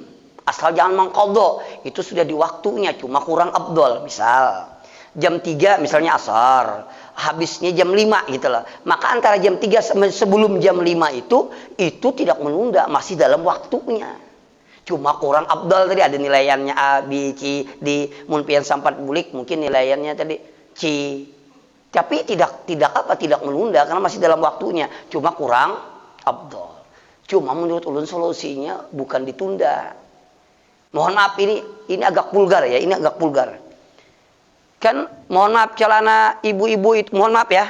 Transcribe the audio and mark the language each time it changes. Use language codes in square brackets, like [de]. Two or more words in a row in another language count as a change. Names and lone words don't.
[id] Asal jangan mengqadha, itu sudah di waktunya, cuma kurang afdol. Misal jam 3 misalnya asar, habisnya jam 5 gitu loh. Maka antara jam 3 sebelum jam 5 itu tidak menunda, masih dalam waktunya. Cuma kurang afdal tadi, ada nilaiannya A, [bjn] B, C, D, mun pian sampat bulik mungkin nilaiannya tadi C. [id] Tapi tidak menunda karena masih dalam waktunya, cuma kurang afdal. Cuma menurut ulun solusinya bukan ditunda. Mohon maaf ini agak vulgar ya, ini agak vulgar. Kan mohon maaf celana ibu-ibu itu, mohon maaf ya.